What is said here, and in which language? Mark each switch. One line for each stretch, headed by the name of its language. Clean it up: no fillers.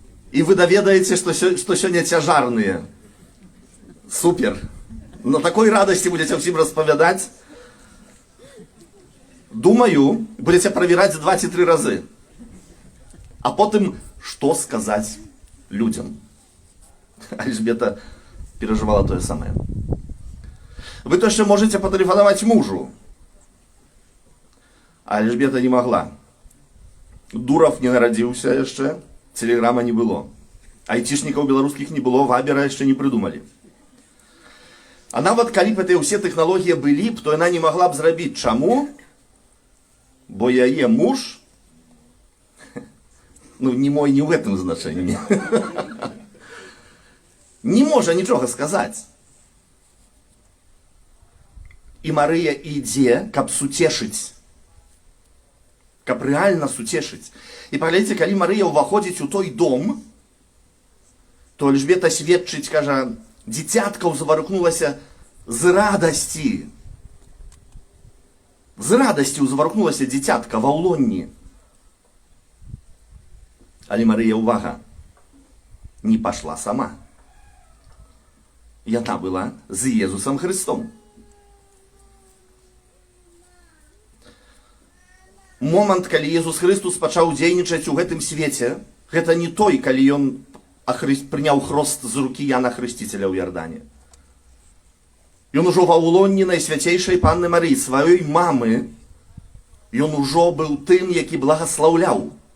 Belarusian: І вы даведаеце, што сёння цяжарныя. Супер. На такой радасці будзеце ўсім распавядаць. Думаю, будзеце правяраць 2 ці 3 разы. А потым, што сказаць людям.
Russian: Эльжбета переживала то же самое. Вы то еще можете потелефоновать мужу. А Эльжбета не могла. Дуров не народился еще, телеграма не было. Айтишников белорусских не было, вабера еще не придумали.
Belarusian: А нават калі б гэтыя ўсе тэхналогіі былі б, то яна не могла б зрабіць. Чаму? Бо яе муж, ну не мой не ў гэтым значэнні, не можа нічога сказаць. І Марыя ідзе, каб суцешыць. Каб рэальна суцешыць. І паглядзіце, калі Марыя ўваходзіць у той дом, то Эльжбета сведчыць, кажа, дзіцятка ўзварухнулася з радасці. З радасці ўзварухнулася дзіцятка ва ўлонні. Але Марыя, увага, не пашла сама. Яна была з Езусам Христом. Момант, калі Езус Христус пачаў дзейнічаць у гэтым свеце, гэта не той, калі ён прыняў хрост з рукі Яна Хрысціцеля ў Ярдане. Ён ужо ва ўлонні Найсвяцейшай Панны Марыі, сваёй мамы, ён ужо быў тым, які благаслаўляў.